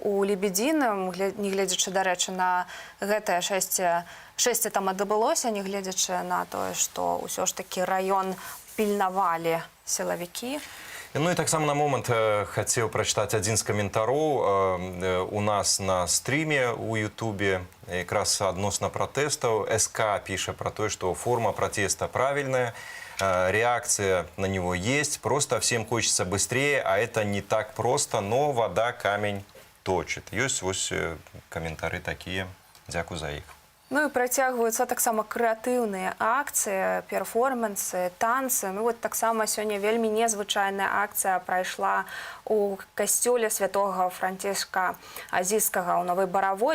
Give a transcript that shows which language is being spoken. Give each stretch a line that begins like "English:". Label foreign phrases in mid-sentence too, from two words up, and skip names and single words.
Belarusian: У Лебедзіным, не гледзячы, дарэчы, на гэтае шэсце там адбылося, не гледзячы на тое, што ўсё ж такі раён пільнавалі сілавікі. Ну і таксама на момант хацеў прачытаць адзін з каментароў у нас на стріме у Ютубе, якраз адносна пратэстаў. СК піша пра тое, што форма пратэста правільная,
Russian: реакция на него есть, просто всем хочется быстрее, а это не так просто, но вода камень точит.
Belarusian: Есть вось каментары такие. Дзякуй за іх. Ну і працягваюцца таксама крэатыўныя акцыі, перформансы, танцы. Ну вот таксама сёння вельмі незвычайная акцыя прайшла у касцёле святога Францішка Азійскага ў Новай Баравой.